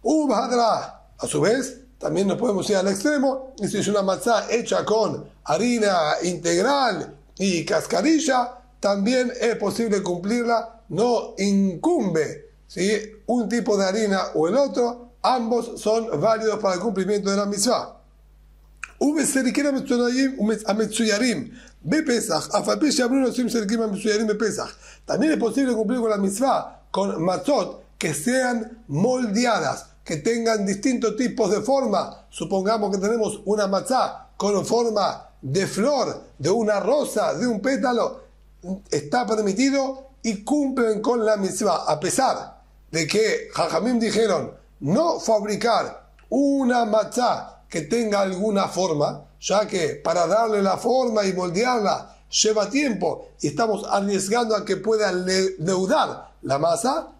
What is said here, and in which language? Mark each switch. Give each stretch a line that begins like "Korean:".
Spanish: A su vez, también nos podemos ir al extremo, y si es una matzá hecha con harina integral y cascarilla, también es posible cumplirla, no incumbe, ¿sí?, un tipo de harina o el otro, ambos son válidos para el cumplimiento de la mitzvah.
Hebrew: ובסריקים המצוירים בפסח, אף על פי שאמרו נושאים סריקים המצוירים בפסח.
Spanish: También es posible cumplir con la mitzvah con matzot que sean moldeadas, que tengan distintos tipos de forma. Supongamos que tenemos una matzá con forma de flor, de una rosa, de un pétalo. Está permitido y cumplen con la mitzvah, a pesar de que Jajamim dijeron no fabricar una matzá que tenga alguna forma, ya que para darle la forma y moldearla lleva tiempo y estamos arriesgando a que pueda leudar la masa.